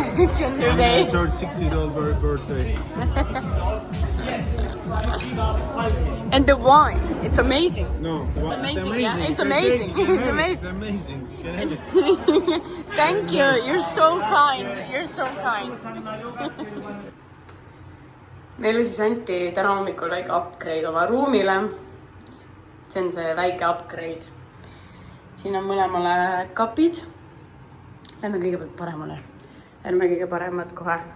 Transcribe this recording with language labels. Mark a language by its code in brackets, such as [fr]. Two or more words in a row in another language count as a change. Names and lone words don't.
[en] Gender day. And my 36-year-old birthday. And the wine, it's amazing. No, It's amazing, yeah? It's amazing. It's amazing. amazing. Thank you, you're so kind. You're so kind. [et] Meile siis anti täna hommikul väike upgrade oma ruumile. See on see väike upgrade. Siin on mõlemale kapid. Lähme kõigepealt paremale. Ärme kõige paremad kohe.